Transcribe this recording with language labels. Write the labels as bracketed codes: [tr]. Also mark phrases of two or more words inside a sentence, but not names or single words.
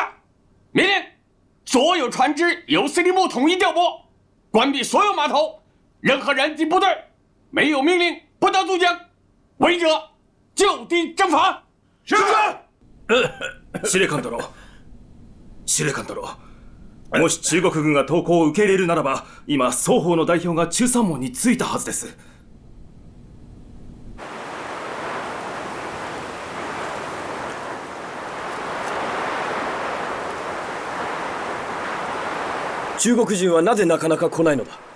[zh] 命令：所有船只由司令部统一调拨，关闭所有码头，任何人及部队没有命令不得渡江，违者就地正法。是。 [ja] 司令官殿、司令官殿、もし中国軍が投降を受け入れるならば、今双方の代表が中山門に着いたはずです。中国人はなぜなかなか来ないのだ。